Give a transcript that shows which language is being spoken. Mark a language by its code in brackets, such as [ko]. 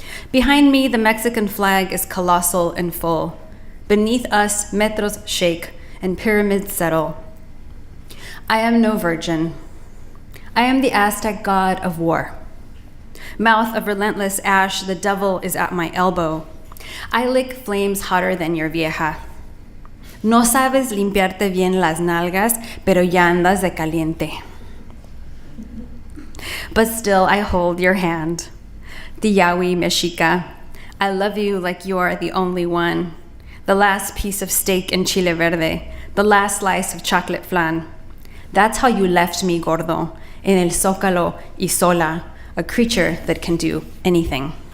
[en] Behind me, the Mexican flag is colossal and full. Beneath us, metros shake and pyramids settle. I am no virgin. I am the Aztec god of war. Mouth of relentless ash, the devil is at my elbow. I lick flames hotter than your vieja. [es] No sabes limpiarte bien las nalgas, pero ya andas de caliente. [en] But still I hold your hand. Tiyawi Mexica, I love you like you are the only one. The last piece of steak and chile verde, the last slice of chocolate flan. That's how you left me, gordo, [es] en el Zócalo y sola, [en] a creature that can do anything.